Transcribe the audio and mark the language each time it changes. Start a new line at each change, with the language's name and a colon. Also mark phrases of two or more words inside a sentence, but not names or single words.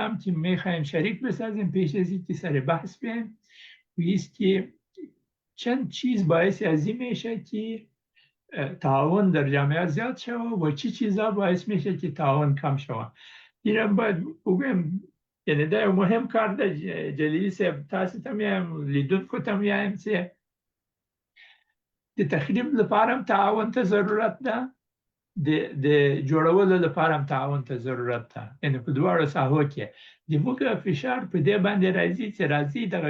Persian: هم که میخوایم شریک بسازیم پیش از اینکه سر بحث بیم است که چند چیز باعث از این میشه که تعاون در جامعه زیاد شود و چی چیزا باعث میشه که تعاون کم شود اینم باید بگویم یعنی ده مهم کار ده جلیلی صاحب
Pashto: تاسو ته میم لیدونکو ته میم چې د تخریب لپاره هم تعاون ته ضرورت ده د جوړولو لپاره هم تعاون ته ضرورت ده یعنی په دواړو ساحو کې د موږ فشار په دې باندې راځي چې راځي دغه